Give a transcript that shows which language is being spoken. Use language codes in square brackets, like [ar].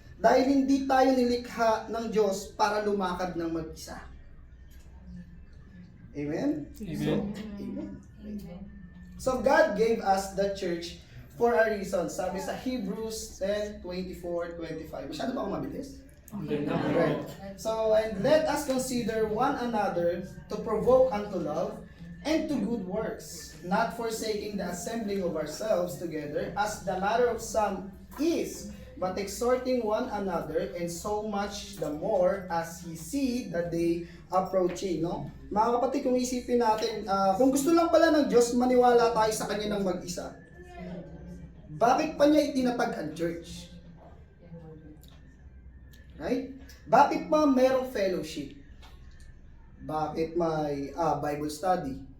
[tl] Dahil hindi tayo nilikha ng Diyos para lumakad ng mag-isa. Amen? Amen. [en] So God gave us the church for a reason. [tl] Sabi sa Hebrews 10:24-25. Masyado ba akong mabilis? [en] Right. So, and let us consider one another to provoke unto love and to good works, not forsaking the assembling of ourselves together, as the matter of some is, but exhorting one another, and so much the more as ye see the day approaching. No? [tl] Mga kapatid, kung isipin natin, kung gusto lang pala ng Diyos, maniwala tayo sa Kanya ng mag-isa, bakit pa niya itinatag ang church? Right? Bakit pa mayroong fellowship? Bakit may Bible study?